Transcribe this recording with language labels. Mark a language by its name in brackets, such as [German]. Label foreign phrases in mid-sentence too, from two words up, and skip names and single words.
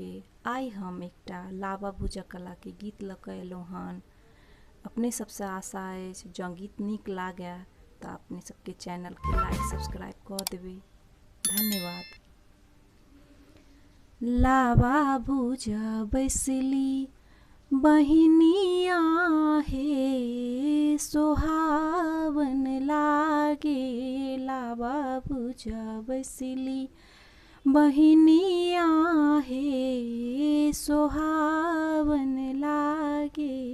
[Maithili] आइ हम एकटा लावा भुजा कला के गीत लऽ कऽ एलहुँ हन। अपने सबसँ आशा अछि जँ गीत नीक लागै तऽ अपने सबके चैनल के [English] like subscribe [Maithili] कऽ देबै। धन्यवाद। लावा भुजा बैसली बहिनिया हे सोहावन लागे। लावा भुजा बैसली बहिनिया हे सोहावन लागे।